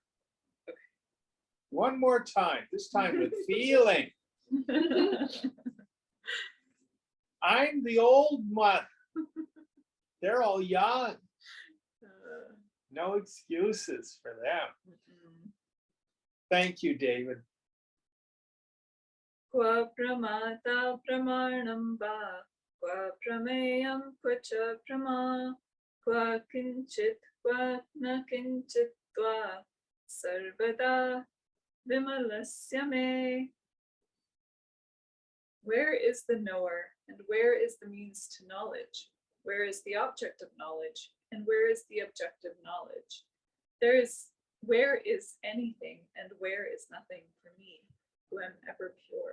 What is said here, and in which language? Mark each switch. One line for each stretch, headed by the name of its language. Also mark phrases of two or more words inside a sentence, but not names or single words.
English: One more time, this time with feeling. I'm the old one. They're all young. No excuses for them. Thank you, David.
Sanskrit: क्व प्रमाता प्रमाणं वा, क्व प्रमेयं क्व च प्रमा, क्व किंचित् क्व न किंचिद्वा, सर्वदा विमलस्य मे.
English: Where is the knower, and where is the means to knowledge? Where is the object of knowledge, and where is the objective knowledge? Where is anything, and where is nothing for me, who am ever pure?